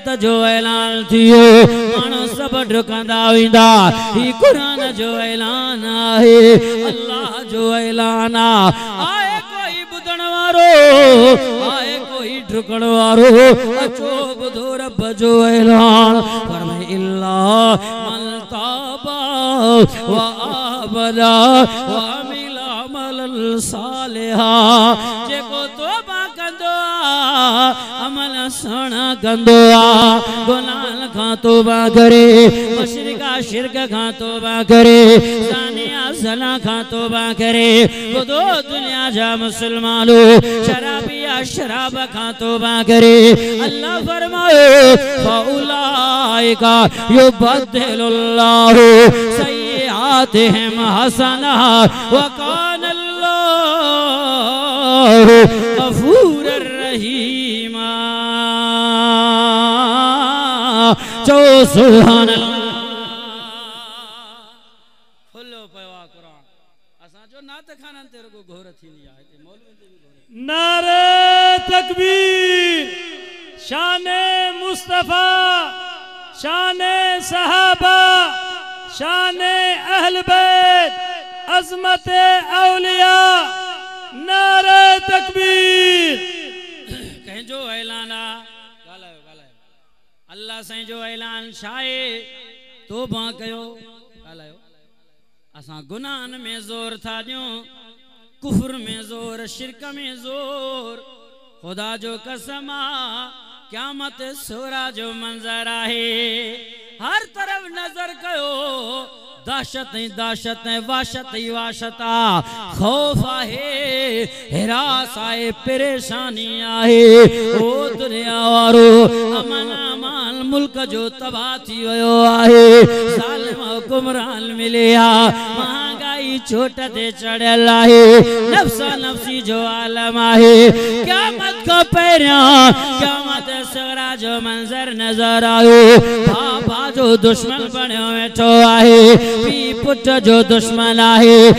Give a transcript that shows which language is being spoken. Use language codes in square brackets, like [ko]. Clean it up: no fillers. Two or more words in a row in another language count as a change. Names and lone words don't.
[sd] जो ऐलान थियो माण्हू सभु डुकंदा वेंदा ही कुरान जो ऐलान आहे अल्लाह जो ऐलान आहे कोई बुधण वारो आहे कोई डुकण वारो अचो बुधो रब जो ऐलान फरमाए [ar] إلا من تاب وآمن وعمل عملا صالحا [sd] जेको तौबा कंदो अमल सुहिणा कंदो गुनाह खां तौबा करे मुशरिका शिरक खां तौबा करे ज़ानिया ज़ना खां तौबा करे ॿुधो दुनिया जा मुसलमानो शराबिया शराब खां तौबा करे अल्लाह फरमायो [ar] فأولئك يبدل الله سيئاتهم حسنات و كان الله غفورا رحيما [sd] चो [ar] سبحان الله [sd] खुलो पयो आ कुरान असा जो नात खानन ते रुगो घोर थींदी आ ते मौलवी ते भी [ur] نعرۂ تکبیر شانِ مصطفیٰ شانِ صحابہ شانِ اہل بیت عظمتِ اولیاء نعرۂ تکبیر [sd] कहीं जो ऐलाना गालायो गालायो अल्लाह से जो ऐलान शाये तौबा कयो गालायो असा गुनाहन में जोर था दियो कुफ्र में जोर शिरक में जोर खुदा जो कसम क़यामत सूरा जो मंजर आहे हर तरफ नजर कयो दहशत नहीं दहशत नहीं वाशत ही वाशता खौफ आहे हिरास आहे परेशानी आहे ओ दुनिया वारो अमन अमान मुल्क जो तबाह थी वयो आहे ज़ालिम हुक्मरान मिलिया महंगाई चोट ते चढ़ियल आहे नफ्सा नफ्सी जो आलम आहे क़यामत को पहिरियां क़यामत सगरा जो मंजर नजर आयो बाबा जो दुश्मन बणियो वेठो आहे पी पुट जो दुश्मन आहे